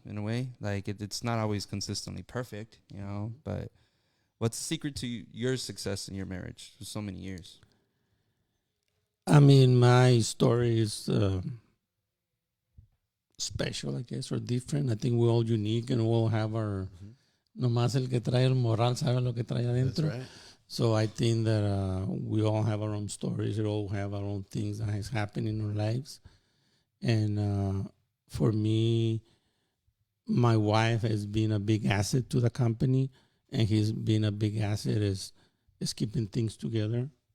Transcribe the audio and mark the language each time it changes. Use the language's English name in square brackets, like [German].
[English] In a way, like it's not always consistently perfect, you know. But what's the secret to your success in your marriage for so many years? I mean, my story is special, I guess, or different. I think we're all unique and we all have our. [Spanish] Nomás el que trae el moral sabe lo que trae adentro. [English] That's right. So I think that we all have our own stories. We all have our own things that has happened in our lives. And for me, my wife has been a big asset to the company, and he's been a big asset is keeping things together.